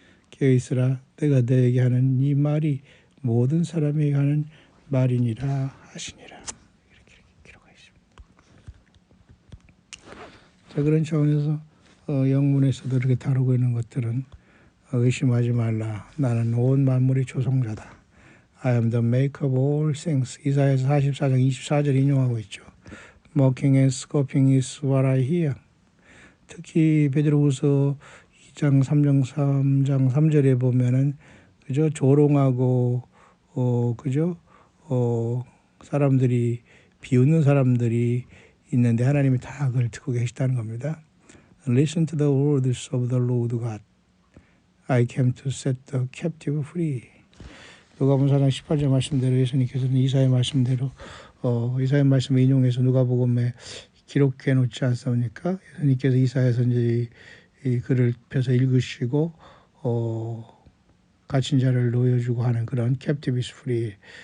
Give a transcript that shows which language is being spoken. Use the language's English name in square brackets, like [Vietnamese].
[Korean] 깨어있으라 내가 너에게 하는 이 말이 모든 사람에게 하는 말이니라 하시니라. 이렇게 기록하고 있습니다. 자, 그런 차원에서 영문에서도 이렇게 다루고 있는 것들은 의심하지 말라. 나는 온 만물의 조성자다. [English] I am the maker of all things. [Korean] 이사야서 44장 24절 인용하고 있죠. [English] Mocking and scoffing is what I hear. [Korean] 특히 베드로후서 2장 3장 3절에 보면은 그죠? 조롱하고 그죠? 사람들이 비웃는 사람들이 있는데 하나님이 다 그걸 듣고 계시다는 겁니다. [English] Listen to the words of the Lord God. I came to set the captive free. [Korean] 누가복음 4장 18절 말씀대로 예수님께서는 이사야 말씀대로 이사야 말씀을 인용해서 누가복음에 기록해 놓지 않습니까? 예수님께서 이사야서 이제 이 글을 펴서 읽으시고 갇힌 자를 놓여주고 하는 그런 [English] captive is free.